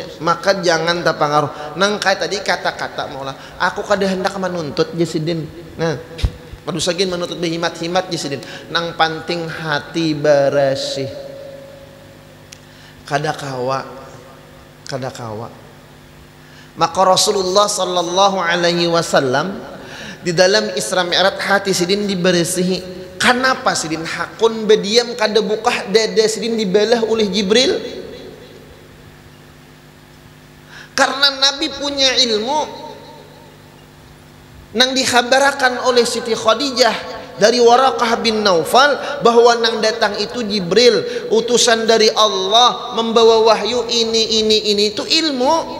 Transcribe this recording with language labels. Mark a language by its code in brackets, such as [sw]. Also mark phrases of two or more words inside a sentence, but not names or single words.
[bjn] Maka jangan terpengaruh nang kayak tadi kata-kata maulah aku kada hendak menuntut jasidin. Nah padusagin menuntut behimat-himat jasidin nang panting hati bersih. Kada kawa maka Rasulullah [ar] صلى الله عليه وسلم [bjn] di dalam Isra Mi'raj hati sidin diberesihi. Kenapa sidin hakun berdiam kada buka dada sidin dibelah oleh Jibril? Karena Nabi punya ilmu nang dikhabarkan oleh Siti Khadijah dari Waraqah bin Naufal bahwa nang datang itu Jibril utusan dari Allah membawa wahyu ini itu ilmu.